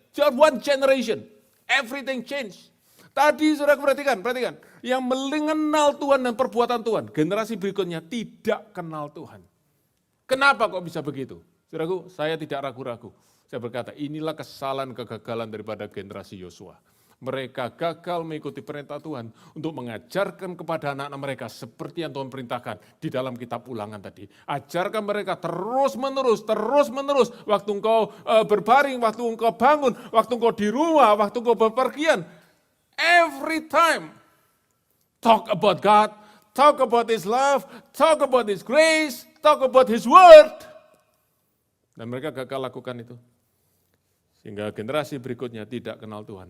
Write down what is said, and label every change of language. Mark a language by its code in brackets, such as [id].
[en] Just one generation, everything changed. [id] Tadi saudara perhatikan, yang mengenal Tuhan dan perbuatan Tuhan, generasi berikutnya tidak kenal Tuhan. Kenapa kok bisa begitu? Saudaraku, saya tidak ragu-ragu. Saya berkata, inilah kesalahan kegagalan daripada generasi Yosua. Mereka gagal mengikuti perintah Tuhan untuk mengajarkan kepada anak-anak mereka seperti yang Tuhan perintahkan di dalam kitab Ulangan tadi. Ajarkan mereka terus-menerus. Waktu engkau berbaring, waktu engkau bangun, waktu engkau di rumah, waktu engkau bepergian. [en] Every time, talk about God, talk about His love, talk about His grace, talk about His word. [id] Dan mereka gagal lakukan itu. Sehingga generasi berikutnya tidak kenal Tuhan.